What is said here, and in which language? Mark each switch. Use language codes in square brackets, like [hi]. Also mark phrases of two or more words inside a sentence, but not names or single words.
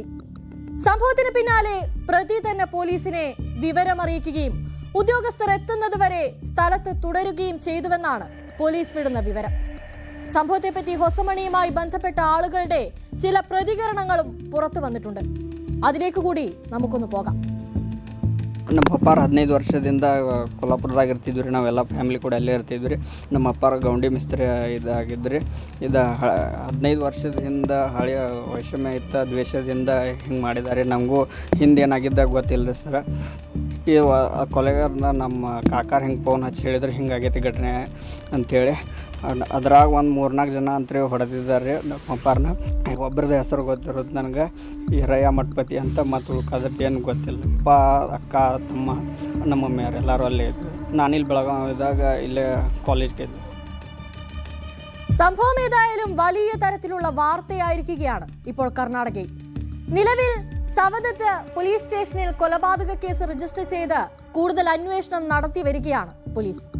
[ml] സംഭവത്തിന് പിന്നാലെ പ്രതി തന്നെ പോലീസിനെ വിവരമറിയിക്കുകയും ഉദ്യോഗസ്ഥർ എത്തുന്നതുവരെ സ്ഥലത്ത് തുടരുകയും ചെയ്തുവെന്നാണ് പോലീസ് വിടുന്ന വിവരം. സംഭവത്തെപ്പറ്റി ഹൊസമണിയുമായി ബന്ധപ്പെട്ട ಆಳುകളുടെ ചില പ്രതികരണങ്ങളും പുറത്തു വന്നിട്ടുണ്ട്. അതിലേക്ക് കൂടി നമുക്കൊന്ന് പോകാം. [kn] ನಮ್ಮ ಅಪ್ಪಾರು 15 ವರ್ಷದಿಂದ ಕೊಲ್ಲಾಪುರದಾಗ ಇರ್ತಿದ್ವಿ ರೀ. ನಾವೆಲ್ಲ ಫ್ಯಾಮಿಲಿ ಕೂಡ ಅಲ್ಲೇ ಇರ್ತಿದ್ವಿ ರೀ. ನಮ್ಮ ಅಪ್ಪಾರು ಗೌಂಡಿ ಮಿಸ್ತ್ರಿ ಇದಾಗಿದ್ದು ರೀ. 15 ವರ್ಷದಿಂದ ಹಳೆಯ ವೈಷಮ್ಯ ಇತ್ತ ದ್ವೇಷದಿಂದ ಹಿಂಗೆ ಮಾಡಿದ್ದಾರೆ. ನಮಗೂ ಹಿಂದೆ ಏನಾಗಿದ್ದಾಗ ಗೊತ್ತಿಲ್ಲ ರೀ ಸರ. ಈ ಕೊಲೆಗಾರನ ನಮ್ಮ ಕಾಕಾರ ಹಿಂಗೆ ಫೋನ್ ಹಚ್ಚಿ ಹೇಳಿದ್ರೆ ಹಿಂಗಾಗೈತಿ ಘಟನೆ ಅಂಥೇಳಿ. ಅದ್ರಾಗ ಒಂದು 3-4 ಜನ ಅಂತೇಳಿ ಹೊಡೆದಿದ್ದಾರೆ ರೀ ನಮ್ಮ ಅಪ್ಪಾರನ್ನ. ಒಬ್ಬರದ ಹೆಸರು ಗೊತ್ತಿರೋದು ನನಗೆ ಇರಯ್ಯ ಮಠಪತಿ ಅಂತ, ಮತ್ತು ಉಳ್ಕಾದದ್ದು ಏನು ಗೊತ್ತಿಲ್ಲ. ಅಪ್ಪ ಅಕ್ಕ ತಮ್ಮ ನಮ್ಮ ಮಮ್ಮಿಯರು ಎಲ್ಲರೂ ಅಲ್ಲೇ ಇದ್ದರು. ನಾನಿಲ್ಲಿ ಬೆಳಗಾವಿದಾಗ [ml] ഇല്ലേ കോളേജിലേക്ക് എത്തി. സംഭവം ഏതായാലും വലിയ തരത്തിലുള്ള വാർത്തയായിരിക്കുകയാണ് ഇപ്പോൾ കർണാടകയിൽ. നിലവിൽ സവദത്ത് പോലീസ് സ്റ്റേഷനിൽ കൊലപാതക കേസ് രജിസ്റ്റർ ചെയ്ത് കൂടുതൽ അന്വേഷണം നടത്തി വരികയാണ് പോലീസ്.